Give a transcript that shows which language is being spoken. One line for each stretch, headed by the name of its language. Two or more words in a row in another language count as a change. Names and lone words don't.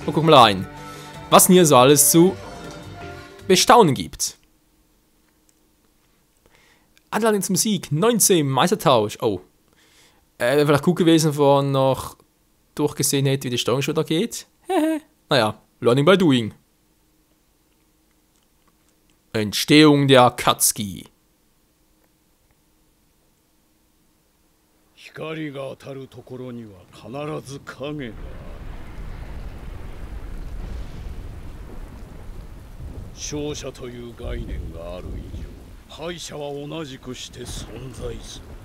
German: Und guck mal rein, was denn hier so alles zu bestaunen gibt. Anleitung zum Sieg, 19, Meistertausch, oh. Wäre vielleicht gut gewesen, wenn man noch durchgesehen hätte, wie die Steuerung schon da geht. Naja,
English: learning by doing.
German: Entstehung der Akatsuki.
Japanese: 光が当たるところには必ず影が. 勝者という概念がある以上、敗者は同じくして存在する。